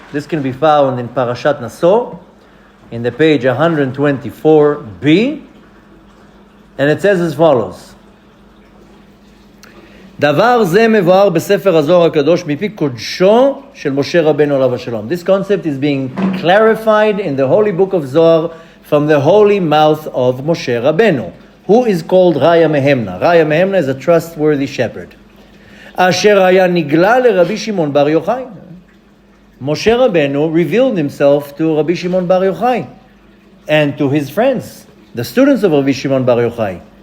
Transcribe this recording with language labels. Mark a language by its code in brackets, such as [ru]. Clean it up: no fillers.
[en] This can be found in Parashat Naso, in the page 124b, and it says as follows: [he] דבר זה מבואר בספר הזוהר הקדוש מפי קודשו של משה רבנו עליו השלום. [en] This concept is being clarified in the holy book of Zohar from the holy mouth of Moshe Rabbeinu, who is called Raya Mehemna. Raya Mehemna is a trustworthy shepherd. [he] אשר היה נגלה לרבי שמעון בר יוחאי. [en] Moshe Rabbeinu revealed himself to Rabbi Shimon Bar Yochai and to his friends, the students of Rabbi Shimon Bar Yochai.